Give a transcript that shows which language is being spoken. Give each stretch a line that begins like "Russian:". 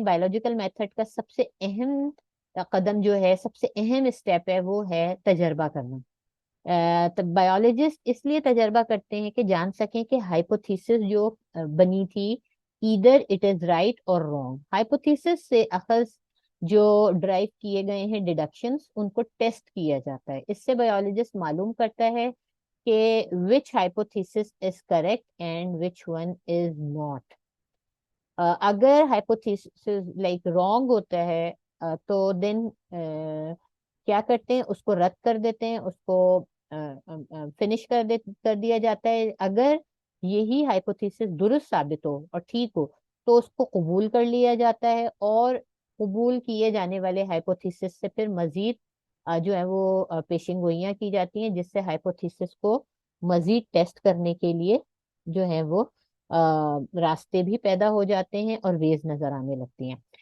Urdu: Biological method کا سب سے اہم قدم جو ہے، سب سے اہم اسٹیپ ہے، وہ ہے تجربہ کرنا. بایولوجسٹ اس لیے تجربہ کرتے ہیں کہ جان سکیں کہ ہائپوتھیسس جو بنی تھی
English: Either it is right or wrong.
Urdu: ہائپوتھیسس سے اخذ جو ڈرائیو کیے گئے ہیں ڈیڈکشنز، ان کو ٹیسٹ کیا جاتا ہے. اس سے بایولوجسٹ معلوم کرتا ہے کہ
English: which hypothesis is correct and which one is not.
Urdu: اگر ہائپوتھیسس لائک رانگ ہوتا ہے تو دین کیا کرتے ہیں، اس کو رد کر دیتے ہیں، اس کو فنش کر دیا جاتا ہے. اگر یہی ہائپوتھیسس درست ثابت ہو اور ٹھیک ہو تو اس کو قبول کر لیا جاتا ہے، اور قبول کیے جانے والے ہائپوتھیسس سے پھر مزید جو ہے وہ پیشن گوئیاں کی جاتی ہیں، جس سے ہائپوتھیسس کو مزید ٹیسٹ کرنے کے لیے جو ہے وہ راستے بھی پیدا ہو جاتے ہیں اور ویز نظر آنے لگتی ہیں.